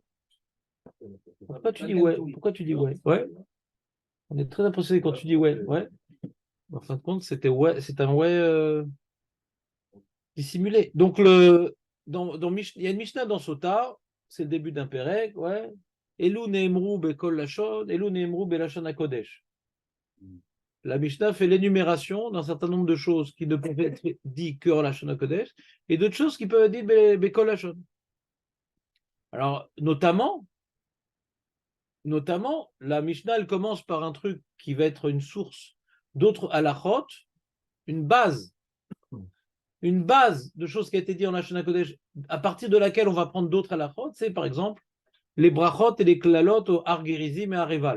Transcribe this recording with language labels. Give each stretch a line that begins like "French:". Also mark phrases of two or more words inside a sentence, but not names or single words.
French: Pourquoi tu dis ouais? Pourquoi tu dis ouais? Ouais. On est très impressionné quand tu dis ouais. Ouais. En fin de compte, c'était ouais, c'est un ouais dissimulé. Donc il y a une Mishnah dans Sota, c'est le début d'un Pérec, ouais.
Hebrew: אלו נאמרין בכל לשון, אלו נאמרין בלשון הקודש.
French: La Mishnah fait l'énumération d'un certain nombre de choses qui ne peuvent être dites que en
Hebrew: לשון הקודש
French: et d'autres choses qui peuvent être dites
Hebrew: בכל לשון.
French: Alors notamment, la Mishnah elle commence par un truc qui va être une source d'autres halachot, une base de choses qui a été dit en
Hebrew: לשון הקודש,
French: à partir de laquelle on va prendre d'autres halachot, c'est par exemple les brachot et les klalot au Har Gerizim et Areval.